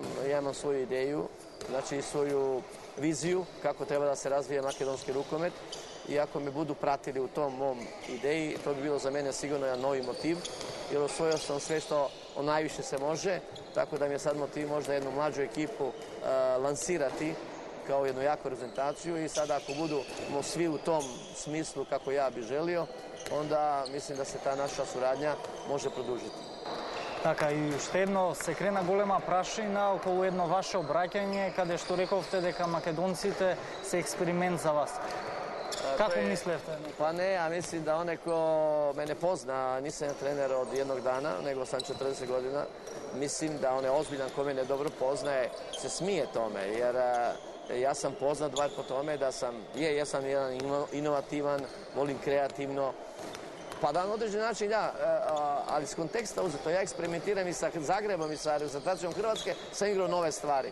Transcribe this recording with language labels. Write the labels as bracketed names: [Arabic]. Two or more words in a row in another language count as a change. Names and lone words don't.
[Croatian] Ja imam svoju ideju, znači svoju viziju kako treba da se razvije makedonski rukomet i ako me budu pratili u tom mom ideji, to bi bilo za mene sigurno jedan novi motiv, jer osvojio sam sve što najviše se može, tako da mi je sad motiv možda jednu mlađu ekipu lansirati kao jednu jaku reprezentaciju i sada ako budemo svi u tom smislu kako ja bi želio, onda mislim da se ta naša suradnja može produžiti. [Macedonian] Така, и уште едно, се крена голема прашина околу едно ваше обраќање, каде што рековте дека македонците се експеримент за вас. Како мислевте? [Croatian] Pa ne, ja mislim da onaj ko mene pozna, nisam trener od jednog dana, nego sam 40 godina, mislim da onaj ozbiljan ko mene dobro poznaje, se smije tome, jer ja sam poznat bar po tome da sam, jesam jedan inovativan, volim kreativno Pa da, na određen način ja, ali iz konteksta uzeto, ja eksperimentiram i sa Zagrebom i sa reprezentacijom Hrvatske, sam igrao nove stvari.